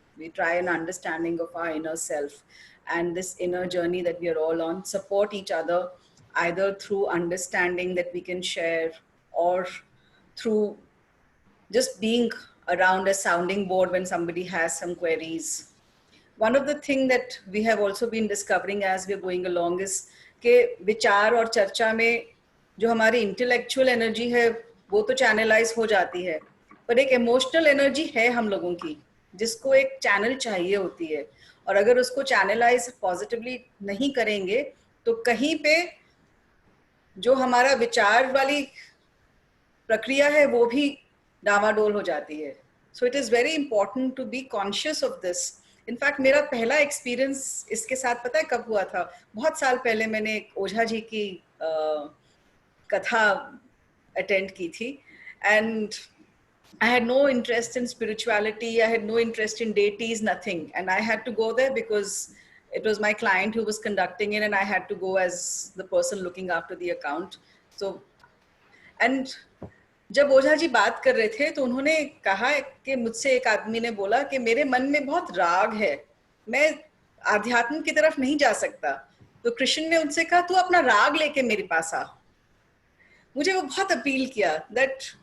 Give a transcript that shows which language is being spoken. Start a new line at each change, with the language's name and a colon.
English: We try an understanding of our inner self and this inner journey that we are all on, support each other either through understanding that we can share or through just being around a sounding board when somebody has some queries. One of the things that we have also been discovering as we're going along is
Hindi: कि विचार और चर्चा में जो हमारी intellectual energy है वो तो चैनलाइज हो जाती है, पर एक इमोशनल एनर्जी है हम लोगों की जिसको एक चैनल चाहिए होती है, और अगर उसको चैनलाइज पॉजिटिवली नहीं करेंगे तो कहीं पे जो हमारा विचार वाली प्रक्रिया है वो भी डावाडोल हो जाती है.
English: So it is very important to be conscious of this.
Hindi: In fact मेरा पहला एक्सपीरियंस इसके साथ पता है कब हुआ था? बहुत साल पहले मैंने एक ओझा जी की कथा अटेंड की थी,
English: And I had no interest in spirituality, I had no interest in deities, nothing, and I had to go there because it was my client who was conducting it and I had to go as the person looking after the account. So, and
Hindi: जब ओझा जी बात कर रहे थे तो उन्होंने कहा कि मुझसे एक आदमी ने बोला कि मेरे मन में बहुत राग है, मैं आध्यात्म की तरफ नहीं जा सकता. तो कृष्ण ने उनसे कहा तू अपना राग लेके मेरे पास आ. मुझे वो बहुत अपील किया दैट.